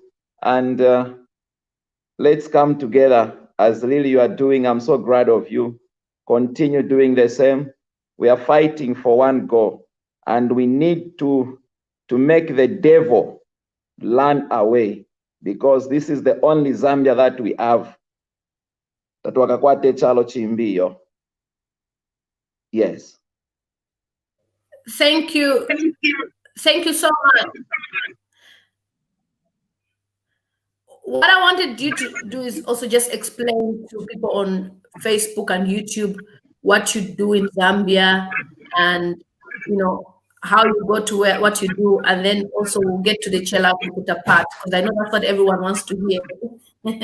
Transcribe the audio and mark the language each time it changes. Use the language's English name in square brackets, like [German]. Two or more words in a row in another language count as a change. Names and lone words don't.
[English] And let's come together as really you are doing. I'm so glad of you. Continue doing the same. We are fighting for one goal, and we need to make the devil run away, because this is the only Zambia that we have. [Bemba] Tatuakakwate chalo chimbiyo. [English] Yes. Thank you. Thank you so much. What I wanted you to do is also just explain to people on Facebook and YouTube what you do in Zambia, and how you go to where, what you do, and then also we'll get to the CHELLAH TUKUTA part, because I know that's what everyone wants to hear.